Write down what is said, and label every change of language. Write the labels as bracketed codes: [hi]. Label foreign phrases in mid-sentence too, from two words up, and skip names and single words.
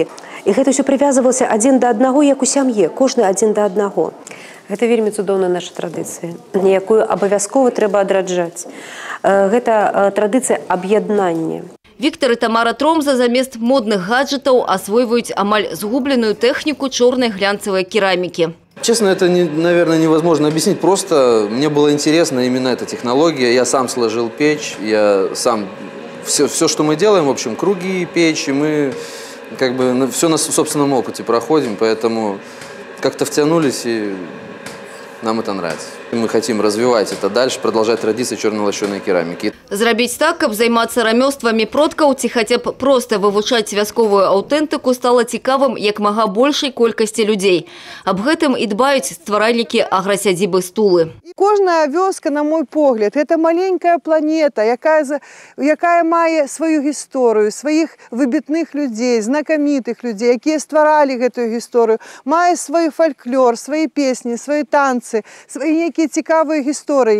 [be] І гэта ўсё прывязвалася адзін да аднаго, як у сям'і, кожны адзін да аднаго. Гэта вельмі цудоўная наша традыцыя, якую абавязкова трэба адраджаць. Гэта традыцыя аб'яднання. Віктор і Тамара Тромза замест модных гаджетаў асвойваюць амаль згубленую тэхніку чорнай глянцевай керамікі. [ru] Честно, это, наверное, невозможно объяснить. Просто мне было интересно именно эта технология. Я сам сложил печь, я сам... Все, что мы делаем, в общем, круги, печи, мы как бы все на собственном опыте проходим, поэтому как-то втянулись, и нам это нравится. Мы хотим развивать это дальше, продолжать традиции черно-лощеной керамики. [be] Зрабіць так, каб займацца рамёствамі продкаў ці хаця б проста вывучаць вясковую аўтэнтыку стала цікавым як мага большай колькасці людзей. Аб гэтым і дбаюць стваральнікі аграсядзібы Стулы. Кожная вёска, на мой погляд, это маленькая планета, якая мае сваю гісторыю, сваіх выбітных людзей, знакамітых людзей, якія стваралі гэтую гісторыю, мае свой фальклор, свае песні, свае танцы, свае цікавыя гісторыі.